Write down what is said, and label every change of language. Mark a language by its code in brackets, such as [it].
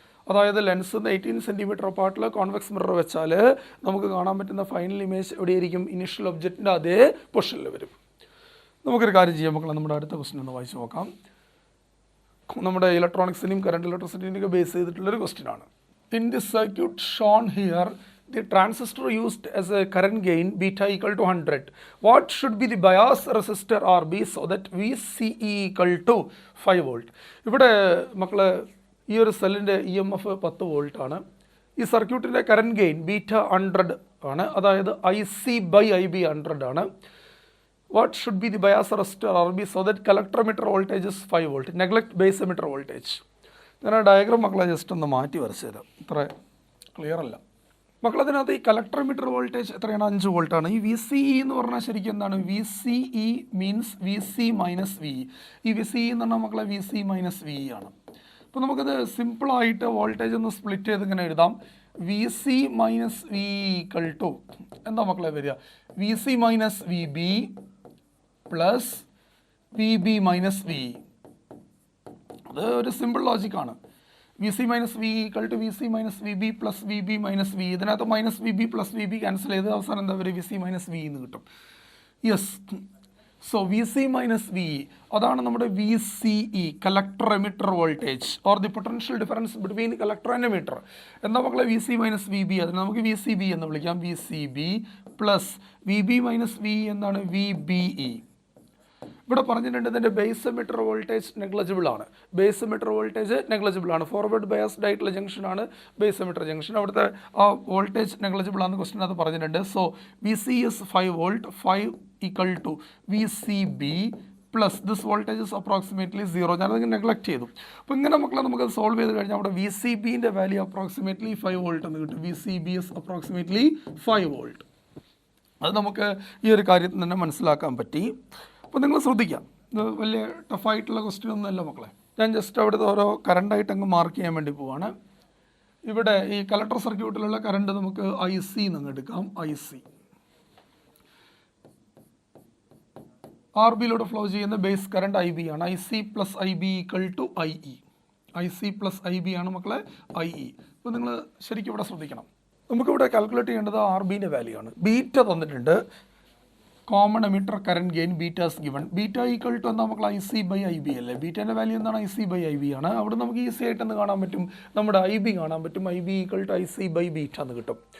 [ml] അതായത് lens 18 centimetre അപ്പാർട്ടിൽ convex mirror വെച്ചാൽ നമുക്ക് കാണാൻ പറ്റുന്ന ഫൈനൽ ഇമേജ് എവിടെയായിരിക്കും? ഇനിഷ്യൽ ഒബ്ജക്റ്റിൻ്റെ അതേ പൊസിഷനിൽ വരും. നമുക്കൊരു കാര്യം ചെയ്യാം മക്കളെ, നമ്മുടെ അടുത്ത ക്വസ്റ്റ്യൻ ഒന്ന് വായിച്ച് നോക്കാം. നമ്മുടെ ഇലക്ട്രോണിക്സിനെയും കറണ്ട് ഇലക്ട്രിസിറ്റിൻ്റെയൊക്കെ ബേസ് ചെയ്തിട്ടുള്ളൊരു ക്വസ്റ്റ്യൻ ആണ്. [en] In this circuit shown here the transistor used as a current gain beta = 100. What should be the bias resistor RB so that VCE = 5 volt? [ml] ഇവിടെ മക്കളെ ഈ ഒരു സെല്ലിൻ്റെ EMF 10 വോൾട്ട് ആണ്. ഈ സർക്യൂട്ടിൻ്റെ കറണ്ട് ഗെയിൻ ബീറ്റ 100 ആണ്. അതായത് IC/IB 100 ആണ്. [en] What should be the bias resistor RB so that collector emitter voltage is 5 volt? Neglect base emitter voltage. [ml] ഞാൻ ആ ഡയഗ്രാം മക്കളെ ജസ്റ്റ് ഒന്ന് മാറ്റി വരച്ചു തരാം. ഇത്ര ക്ലിയർ അല്ല മക്കളതിനകത്ത്. ഈ കളക്ടർ emitter വോൾട്ടേജ് എത്രയാണ്? 5 വോൾട്ടാണ്. ഈ VCE എന്ന് പറഞ്ഞാൽ ശരിക്കും എന്താണ്? [en] VCE means VC - VE. [ml] ഈ VCE എന്ന് പറഞ്ഞാൽ മക്കളെ VC - VE ആണ്. അപ്പോൾ നമുക്കത് സിമ്പിളായിട്ട് വോൾട്ടേജ് ഒന്ന് സ്പ്ലിറ്റ് ചെയ്ത് ഇങ്ങനെ എഴുതാം. VC - VE = എന്താ മക്കളെ വരിക? [en] VC - VB + VB - VE. [ml] അത് ഒരു simple ലോജിക്കാണ്. VC - VE = VC - VB + VB - VE. ഇതിനകത്ത് -VB + VB ക്യാൻസൽ ചെയ്ത് അവസാനം എന്താ പറയുക? VC - VE എന്ന് കിട്ടും. യെസ്. [en] so VC - VE [ml] അതാണ് നമ്മുടെ [en] VCE, collector emitter voltage or the potential difference between collector and emitter. [ml] എന്താ മക്കളെ? [en] VC - VB. [ml] അതിന് നമുക്ക് VCB എന്ന് വിളിക്കാം. [en] VCB + VB - VE എന്താണ്? VBE. [ml] ഇവിടെ പറഞ്ഞിട്ടുണ്ട് ഇതിൻ്റെ ബേസ് എമിറ്റർ വോൾട്ടേജ് നെഗ്ലജിബിൾ ആണ്. ബേസ് എമിറ്റർ വോൾട്ടേജ് നെഗ്ലജിബിൾ ആണ്. ഫോർവേഡ് ബയാസ്ഡ് ആയിട്ടുള്ള ജംഗ്ഷനാണ് ബേസ് എമിറ്റർ ജംഗ്ഷൻ. അവിടുത്തെ ആ വോൾട്ടേജ് നെഗ്ലജിബിൾ ആണെന്ന് ക്വസ്റ്റ്യനകത്ത് പറഞ്ഞിട്ടുണ്ട്. [en] So VC is 5 volt, 5 = VCB + this voltage is approximately 0. [ml] ഞാനത് നെഗ്ലക്ട് ചെയ്തു. അപ്പോൾ ഇങ്ങനെ മക്കളെ നമുക്ക് സോൾവ് ചെയ്ത് കഴിഞ്ഞാൽ അവിടെ VCBൻ്റെ വാല്യൂ അപ്രോക്സിമേറ്റ്ലി 5 volt എന്ന് കിട്ടും. [en] VCB is approximately 5 volt. [ml] അത് നമുക്ക് ഈ ഒരു കാര്യത്തിൽ തന്നെ മനസ്സിലാക്കാൻ പറ്റി. അപ്പോൾ നിങ്ങൾ ശ്രദ്ധിക്കാം, ഇത് വലിയ ടഫായിട്ടുള്ള ക്വസ്റ്റ്യൻ ഒന്നുമല്ല മക്കളെ. ഞാൻ ജസ്റ്റ് അവിടുത്തെ ഓരോ കറണ്ടായിട്ട് അങ്ങ് മാർക്ക് ചെയ്യാൻ വേണ്ടി പോവാണ്. ഇവിടെ ഈ കളക്ടർ സർക്യൂട്ടിലുള്ള കറണ്ട് നമുക്ക് IC എന്നങ്ങ് എടുക്കാം. IC RBയിലൂടെ ഫ്ലോ ചെയ്യുന്ന ബേസ് കറണ്ട് IB ആണ്. [en] IC + IB = IE. [ml] IC + IB ആണ് മക്കളെ IE. അപ്പോൾ നിങ്ങൾ ശരിക്കും ഇവിടെ ശ്രദ്ധിക്കണം. നമുക്കിവിടെ കാൽക്കുലേറ്റ് ചെയ്യേണ്ടത് RBൻ്റെ വാല്യൂ ആണ്. ബീറ്റ തന്നിട്ടുണ്ട്. [en] Common emitter current gain beta's given. [ml] Beta = എന്താ മക്കളെ? IC/IB അല്ലേ? ബീറ്റേൻ്റെ വാല്യൂ എന്താണ്? IC/IB ആണ്. അവിടെ നമുക്ക് ഈസി ആയിട്ടെന്ന് കാണാൻ പറ്റും. നമ്മുടെ IB കാണാൻ പറ്റും. IB = IC/β എന്ന് കിട്ടും.